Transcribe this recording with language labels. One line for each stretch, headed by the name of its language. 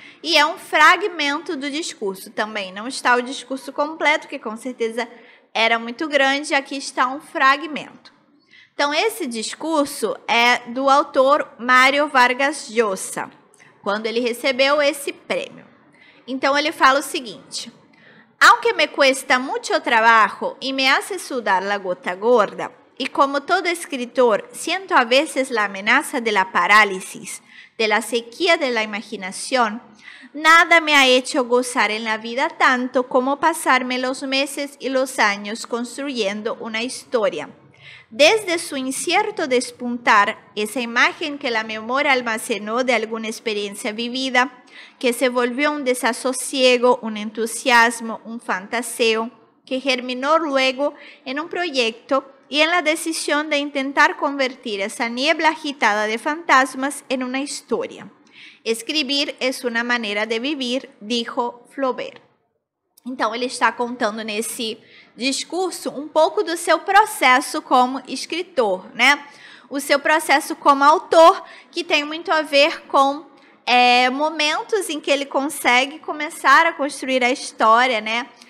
Portuguese: E é um fragmento do discurso também. Não está o discurso completo, que com certeza era muito grande. Aqui está um fragmento. Então, esse discurso é do autor Mário Vargas Llosa, quando ele recebeu esse prêmio. Então, ele fala o seguinte:
Spanish: Aunque me cuesta mucho trabajo y me hace sudar la gota gorda, y como todo escritor, siento a veces la amenaza de la parálisis, de la sequía de la imaginación, nada me ha hecho gozar en la vida tanto como pasarme los meses y los años construyendo una historia. Desde su incierto despuntar, esa imagen que la memoria almacenó de alguna experiencia vivida, que se volvió un desasosiego, un entusiasmo, un fantaseo, que germinó luego en un proyecto y en la decisión de intentar convertir esa niebla agitada de fantasmas en una historia. Escribir es una manera de vivir, dijo Flaubert.
Portuguese: Então, ele está contando nesse discurso um pouco do seu processo como escritor, né? O seu processo como autor, que tem muito a ver com momentos em que ele consegue começar a construir a história, né?